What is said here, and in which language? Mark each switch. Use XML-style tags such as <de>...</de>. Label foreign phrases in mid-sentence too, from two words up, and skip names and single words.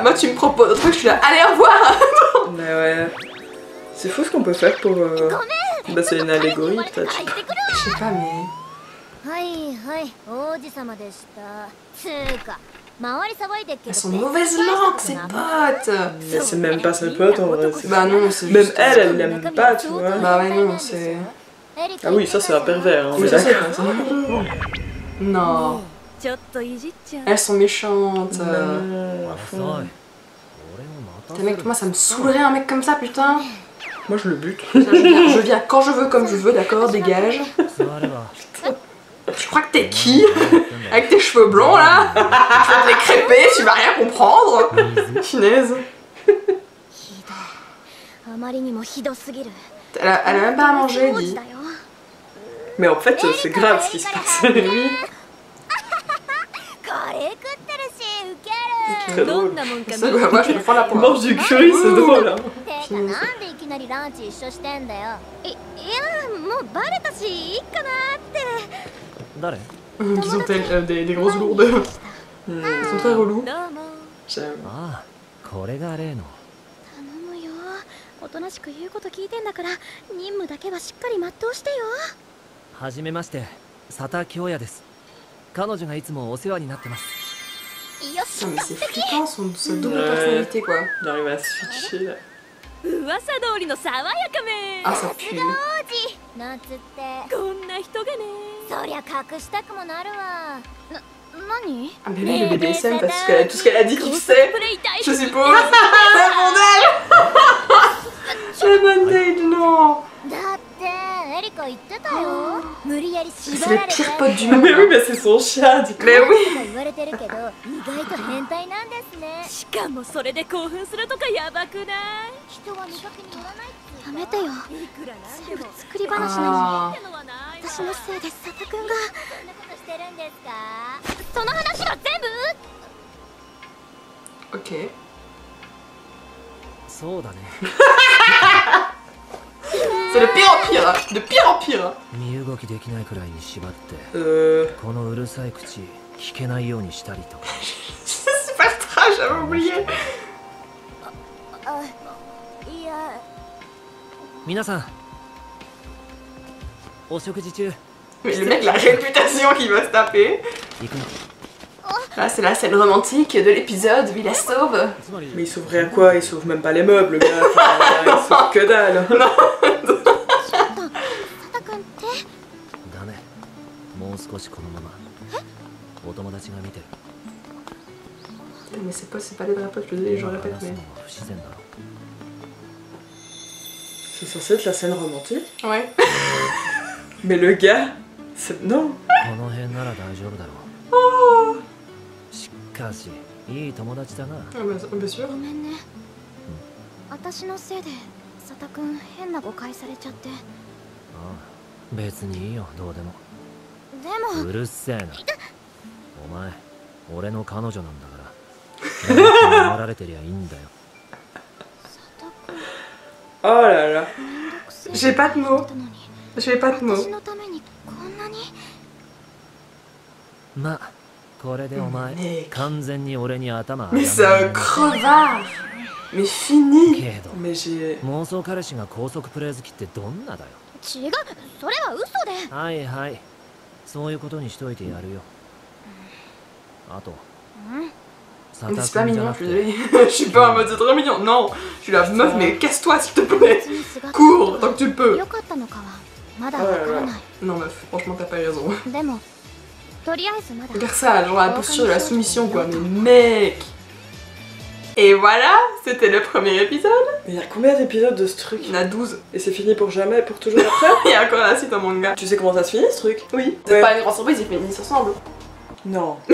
<fr>Moi, tu me proposes un truc, je suis là. Allez, au revoir. Mais ouais. C'est fou ce qu'on peut faire pour. Bah, c'est une allégorie, peut-être.</fr> <ja>行ってくる</ja> <fr>Je sais pas, mais.</fr> <ja>はいはい王子様でしたつーか周り騒いでっけ</ja> <fr>Elles</fr> <ja>ど</ja> <fr>sont mauvaise langue, ces potes. Mais c'est même pas ses potes en vrai. c'est- Bah non, c'est Même juste. elle l'aime pas, tu vois. Bah ouais, non, c'est. Ah oui, ça c'est un pervers, hein, on Oui, est ça, c'est d'accord. Non.</fr> <ja>ちょっといじっちゃう</ja> <fr>Elles sont méchantes. Non, à</fr> <ja>遅い</ja> <fr>fond.</fr> <ja>俺も待たせ</ja> <fr>Mec,</fr> <ja>る</ja> <fr>moi, ça me saoulerait un mec comme ça, putain. Moi je le bute. Je viens quand je veux, comme je veux, d'accord, dégage.</fr> <ja>座れば</ja> <fr>Tu crois que t'es qui? Avec tes cheveux blonds là? Tu vas te les crêper, tu vas rien comprendre. Chinaise.</fr> <ja>ひどいあまりにもひどすぎる</ja> <fr>Elle a même pas à manger,</fr> <ja>王子</ja> <fr>dit.</fr> <ja>だよ</ja> <fr>Mais en fait, c'est grave ce qui se passe. Oui.</fr> <ja>カレー食ってるしウケ</ja> <fr>Très</fr> <ja>る</ja> <fr>drôle.</fr> <ja>なもんか</ja> <fr>C'est quoi, moi je me prends la Il poire. mange du curry, c'est drôle. Hein.</fr> <ja>てかなんでいきなりランチ一緒してんだよいやもうバレたしいいかなって誰</ja> <fr>Qui sont-elles des grosses lourdes. Ils sont très relous.</fr> <ja>どうも</ja> <fr>J'aime.</fr> <ja>ああ、これが例の。頼むよ。おとなしく言うこと聞いてんだから任務だけはしっかり全うしてよ。はじめまして、佐田京也です。彼女がいつもお世話になってます。よし</ja> <fr>Non mais c'est flippant sa double personnalité quoi. Il arrive à switcher là.</fr> <ja>噂通りの爽やかめ</ja> <fr>Ah ça pue.</fr> <ja>王子なんつってこんな人がねそりゃ隠したくもなるわ何</ja> <fr>Ah mais lui le BDSM parce que tout ce qu'elle a dit qu'il sait.</fr> <ja>プレイ大</ja> <fr>Je suppose. C'est bondage non.</fr> <ja>だってエリカ言ってたよ無理やり縛</ja> <fr>C'est</fr> <ja>ら</ja> <fr>le</fr> <ja>れて</ja> <fr>pire pote du Mais monde. oui, mais c'est son chat du coup. Mais oui.</fr> <ja>とか言われてるけど意外と変態なんですねしかもそれで興奮するとかやばくない人は見かけによらないやめてよ全部作り話なの</ja> <fr>Ah.</fr> <ja>私のせいで佐田君がそんなことしてるんですかその話が全部</ja> <fr>Ok.</fr> <ja>そうだね。</ja> <fr>C'est le pire en pire, hein. De pire en pire. Hein.</fr> <ja>身動きできないくらいに縛って、 このうるさい口聞けないようにしたりとか。</ja> <fr>C'est super trash, j'avais oublié.</fr> <ja>あいや皆さん、お食事中。</ja> <fr>Mais le mec, la réputation qu'il va se taper.</fr> <ja>行くの。</ja> <fr>Là, c'est la scène romantique de l'épisode où il la sauve.</fr> <ja>つまり</ja> <fr>Mais il sauverait à quoi? Il sauve même pas les meubles, le gars. Enfin, il sauve que dalle.</fr> <ja>佐田君ってダメ。もう少しこのまま。お友達が見てる。</ja> <fr>Mais c'est pas des vrais potes, je</fr> <ja>今</ja> <fr>répète,</fr> <ja>話す</ja> <fr>mais.</fr> <ja>のは不自然だろ。</ja> <fr>C'est censé être la scène romantique. Ouais. Mais le gars, c'est... Non.</fr> <ja>この辺なら大丈夫だろう。しかし、いい友達だな。</ja> <fr>Ah, bien sûr.</fr> <ja>ごめんね私のせいで佐田君変な誤解されちゃってああ、別にいいよ、どうでも。でもうるせえな。お前、俺の彼女なんだから。誰かに守られてりゃいいんだよ。</ja> <fr>Oh là là. J'ai pas de mots. J'ai pas de mots.</fr> <ja>私のためにこんなにまあ、これでお前、ねえ完全に俺に頭</ja> <fr>Mais c'est un crevard. Mais fini.</fr> <ja>けど、</ja> <fr>Mais j'ai...</fr> <ja>妄想彼氏が高速プレイ好きってどんなだよ。違うそれは嘘ではいはい、そういうことにしといてやるよ。あと、佐</ja> <fr>Mais</fr> <ja>田</ja> <fr>c'est pas</fr> <ja>君じゃ</ja> <fr>mignon,</fr> <ja>な</ja> <fr>je</fr> <ja>く</ja> <fr>suis</fr> <ja>て、</ja> <fr>désolée. Je suis pas en mode c'est trop mignon. Non, je suis la meuf, mais casse-toi s'il te plaît.</fr> <ja>別にすが</ja> <fr>Cours tant que tu peux.</fr> <ja>良かったのかはまだわからない</ja> <fr>Non, meuf, franchement, t'as pas raison.</fr> <ja>でもとりあえずまだ</ja> <fr>Regarde ça, genre la posture de la soumission, quoi. Mais mec. Et voilà, c'était le premier épisode. Mais il y a combien d'épisodes de ce truc? Il y en a 12. Et c'est fini pour jamais, pour toujours après? Il y a encore la suite en manga. Tu sais comment ça se finit ce truc? Oui. C'est Ouais. pas une grande surprise, ils finissent ensemble. Non.</fr>